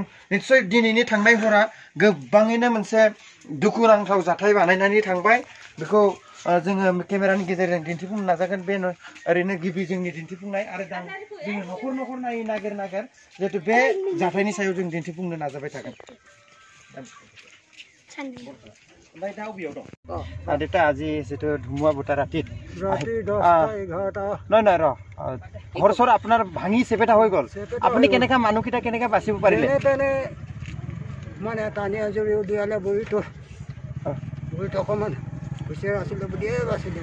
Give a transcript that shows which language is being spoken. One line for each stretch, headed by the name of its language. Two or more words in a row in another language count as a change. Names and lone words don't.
Bodo: निस्सय दिनैनि थांनाय हरा गोबाङैनो मोनसे दुखुनांथाव जाथाय बानायनानै थांबाय। बेखौ जोङो केमेरानि गेजेरजों दिन्थिफुंनो नाजागोन। बे ओरैनो गिबि जोंनि दिन्थिफुंनाय आरो जोङो न'खर नागिर जिहेतु बे जाथायनि सायाव जों दिन्थिफुंनो नाजाबाय थागोन।
Assamese: দেউতা আজি যিটো ধুমুহা বতাহ ৰাতিত ৰাতি 10টা 11টা নহয় ঘৰ চৰ আপোনাৰ ভাঙি চেপেটা হৈ গ'ল আপুনি কেনেকা মানুহকেইটা কেনেকা বাচিব পাৰিলে তেনে মানে টানি আজৰি উলিয়ালে বুঢ়ীটো অকণমান হুঁচিয়াৰ আছিলে বুলিয়ে বাচিলে